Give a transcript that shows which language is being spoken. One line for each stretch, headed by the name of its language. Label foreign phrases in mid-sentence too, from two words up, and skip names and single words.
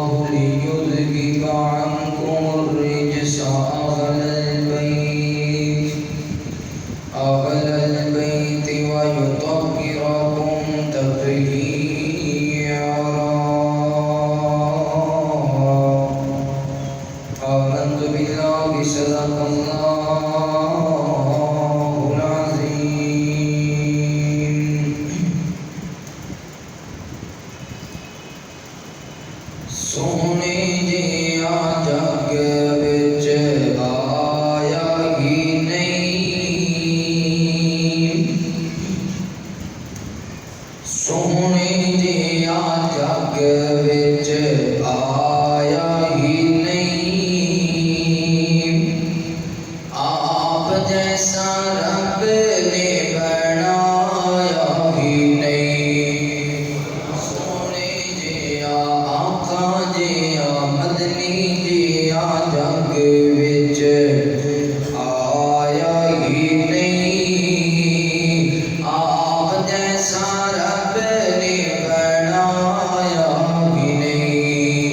Arabic: ليذهب عنكم الرجس أهل البيت ويطهركم تطهيرا. آمنت بالله صدق الله العظيم.
Punjabi: سونے جیا جگ وچ آیا ہی نہیں، سونے جیا جگ وچ آیا ہی نہیں،
Urdu: آپ جیسا رب نے بنایا ہی نہیں.
Punjabi: سونے جیا آقا جیا مدنی جیا جگ وچ آیا ہی نہیں،
Urdu: آپ جیسا رب نے بنایا ہی نہیں.